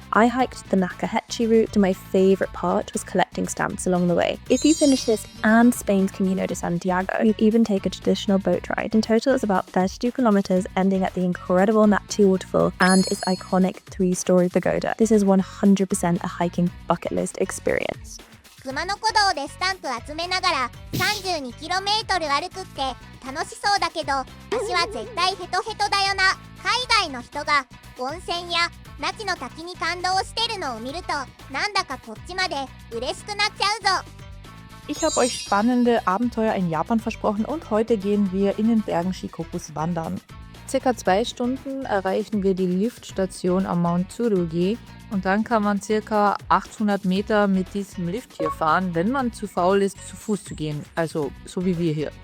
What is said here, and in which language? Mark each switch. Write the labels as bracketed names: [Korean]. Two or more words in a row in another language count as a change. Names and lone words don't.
[English] I hiked the Nakahechi route, and my favourite part was collecting stamps along the way. If you finish this and Spain's Camino de Santiago, you even take a traditional boat ride. In total, it's about 32 kilometers, ending at the incredible Natchi waterfall and its iconic 3-story pagoda. This is 100% a hiking bucket list experience. [Japanese] 熊野古道でスタンプ集めながら 32km 歩くって楽しそうだけど、私は絶対ヘトヘトだよな。海外の人が温泉や那智の滝に感動してるのを見ると、なんだかこっちまで嬉しくなっちゃうぞ。 [German] Ich habe euch spannende Abenteuer in Japan versprochen und heute gehen wir in den Bergen Shikokus wandern. Circa 2 Stunden erreichen wir die Liftstation am Mount Tsurugi und dann kann man circa 800 Meter mit diesem Lift hier fahren, wenn man zu faul ist, zu Fuß zu gehen, also so wie wir hier.